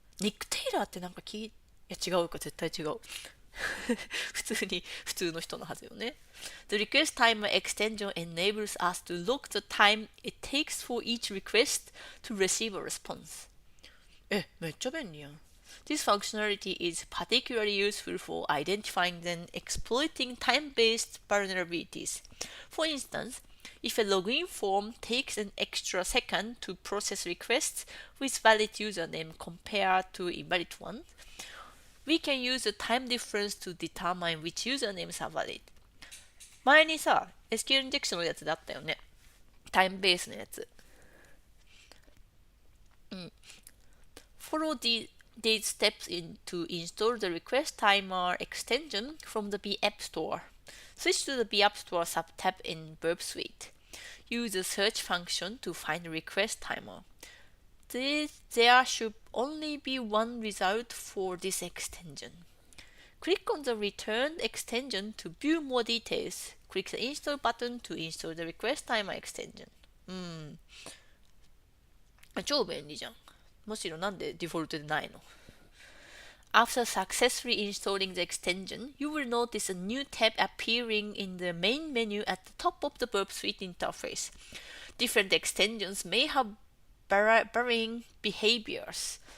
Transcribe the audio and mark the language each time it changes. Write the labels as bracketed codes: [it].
[ja] Nick Taylor ってなんかいや違うか、絶対違う。普通の人のはずよね。 [en] The request timer extension enables us to log the time it takes for each request to receive a response. [ja] めっちゃ便利やん。 [en] This functionality is particularly useful for identifying and exploiting time-based vulnerabilities. For instance, if a login form takes an extra second to process requests with valid username compared to invalid ones, we can use the time difference to determine which usernames are valid. [ja] 前にさ、SQL インジェクションのやつであったよね。タイムベースのやつ。 [en] Follow these steps to install the request timer extension from the B App Store. Switch to the B App Store subtab in Burp Suite. Use the search function to find the request timer. There should only be one result for this extension. Click on the returned extension to view more details. Click the install button to install the request timer extension. [ja] 超便利じゃん。むしろなんでデフォルトでないの？ [en] After successfully installing the extension, you will notice a new tab appearing in the main menu at the top of the Burp Suite interface. Different extensions may have varying behaviors.